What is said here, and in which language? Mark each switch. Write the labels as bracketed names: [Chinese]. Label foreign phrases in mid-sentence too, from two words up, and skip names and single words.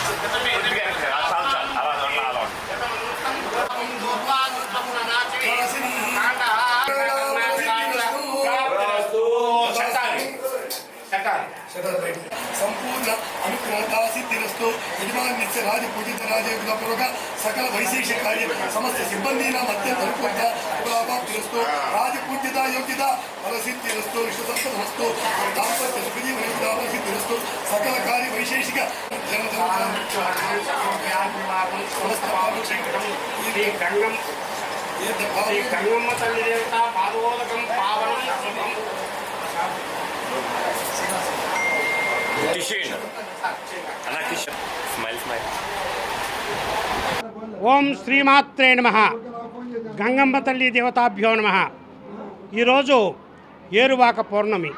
[Sanskrit] संपूर्ण अनुग्रहता सिद्धिरस्तु यजमान्यस्य राजपूजित राजयोगितापूर्वक सकल वैशेषिक कार्य समस्त सिब्बंदीनां अत्यंत अनुकूलता फलाप्तिरस्तु राजपूज्यता योग्यता फलसिद्धिरस्तु विश्वसंपदमस्तु दाम्पत्य सुखजीवन योग्यता फलसिद्धिरस्तु सकल कार्य वैशेषिक गंगम्म तल्ली देवता पादोदकं पावनं शुभं ఓం శ్రీమాత్రే నమః గంగమ్మ తల్లి దేవతాభ్యో నమః. [Telugu] ఈరోజు ఏరువాక పౌర్ణమి.